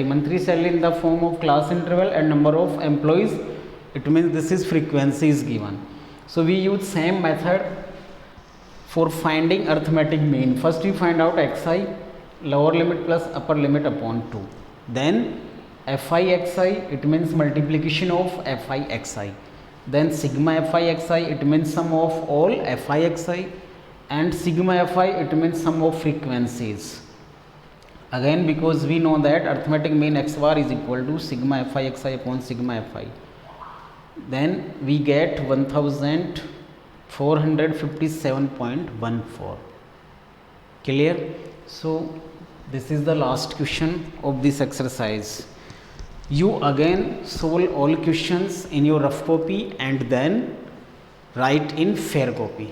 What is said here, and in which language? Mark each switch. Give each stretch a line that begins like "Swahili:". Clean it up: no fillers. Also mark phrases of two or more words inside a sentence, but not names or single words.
English: Monthly salary in the form of class interval and number of employees. It means this is frequency is given. So we use same method for finding arithmetic mean. First we find out xi, lower limit plus upper limit upon 2. Then fi xi, it means multiplication of fi xi. Then sigma fi xi, it means sum of all fi xi. And sigma fi, it means sum of frequencies. Again, because we know that arithmetic mean x bar is equal to sigma fi xi upon sigma fi. Then we get 1,457.14. Clear? So this is the last question of this exercise. You again solve all questions in your rough copy and then write in fair copy.